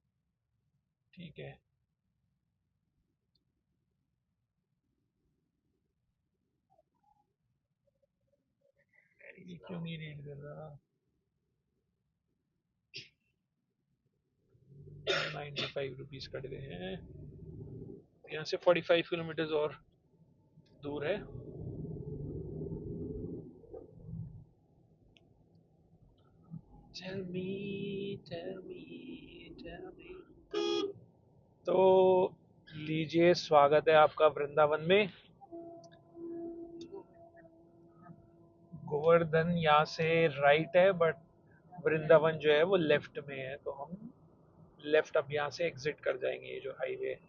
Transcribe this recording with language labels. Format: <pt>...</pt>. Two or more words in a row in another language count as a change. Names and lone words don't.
<hi>ठीक है। ये क्यों नहीं रीड कर रहा? 95 रुपीज कट गए हैं। यहाँ से 45 किलोमीटर और दूर है।</hi> <en>Tell me, tell me, tell me।</en> <hi>तो लीजिए, स्वागत है आपका वृंदावन में। गोवर्धन यहाँ से राइट है, बट वृंदावन जो है वो लेफ्ट में है, तो हम लेफ्ट अब यहाँ से एग्जिट कर जाएंगे, ये जो हाईवे है।</hi>